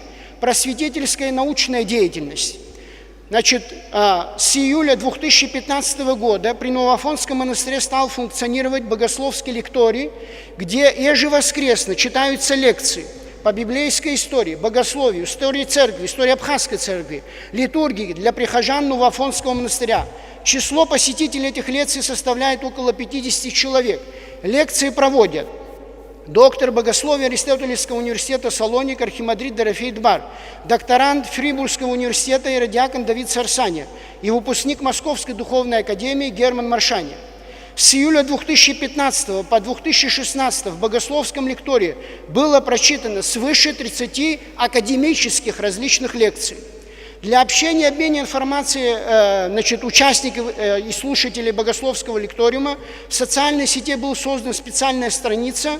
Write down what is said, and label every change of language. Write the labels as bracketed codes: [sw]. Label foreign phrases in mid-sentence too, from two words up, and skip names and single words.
[ru] Просветительская и научная деятельность. С июля 2015 года при Новоафонском монастыре стал функционировать богословский лекторий, где ежевоскресно читаются лекции по библейской истории, богословию, истории церкви, истории Абхазской церкви, литургии для прихожан Новоафонского монастыря. Число посетителей этих лекций составляет около 50 человек. Лекции проводят доктор богословия Аристотелевского университета Салоник архимандрит Дорофей Дбар, докторант Фрибургского университета иродиакон Давид Сарсания и выпускник Московской духовной академии Герман Маршания. С июля 2015 по 2016 в богословском лектории было прочитано свыше 30 академических различных лекций. Для общения и обмена информацией участников и слушателей богословского лекториума в социальной сети была создана специальная страница.